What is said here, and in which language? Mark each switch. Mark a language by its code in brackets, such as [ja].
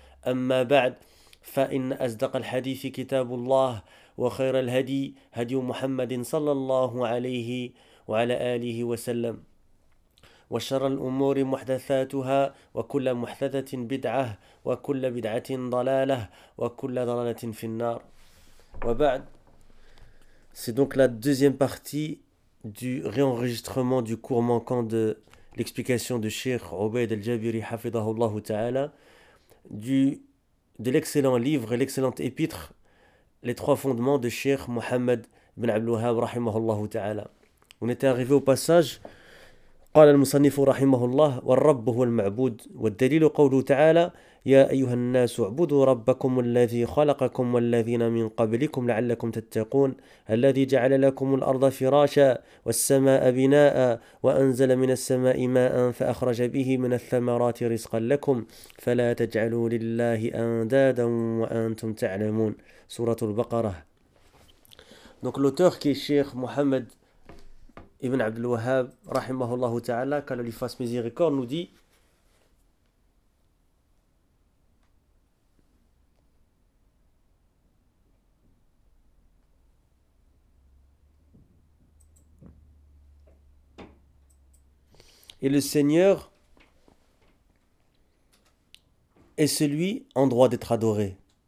[ar] أما بعد، فإن أصدق الحديث كتاب الله، وخير الهدي هدي محمد صلى الله عليه وعلى آله وسلم، وشر الأمور محدثاتها، وكل محدثة بدعة، وكل بدعة ضلالة، وكل ضلالة في النار. وبعد. [fr] C'est donc la deuxième partie du réenregistrement du cours manquant de l'explication de Cheikh Obaid al-Jabiri [ar] hafidhahullah ta'ala [fr] de l'excellent livre et l'excellente épître Les trois fondements de Cheikh Mohammed ibn Abdul Wahhab [ar] rahimahullah ta'ala. [fr] On était arrivé au passage [ar] قال المصنف رحمه الله والرب هو المعبود والدليل قوله تعالى يا أيها الناس اعبدوا ربكم الذي خلقكم والذين من قبلكم لعلكم تتقون الذي جعل لكم الأرض فراشا والسماء بناء وأنزل من السماء ماء فأخرج به من الثمرات رزقا لكم فلا تجعلوا لله أندادا وأنتم تعلمون سورة البقرة. [fr] Donc l'auteur qui est Cheikh Mohammed Ibn Abdul Wahhab, [ar] rahimahullah ta'ala, [fr] qu'Allah lui fasse miséricorde, nous dit Et le Seigneur est celui en droit d'être adoré.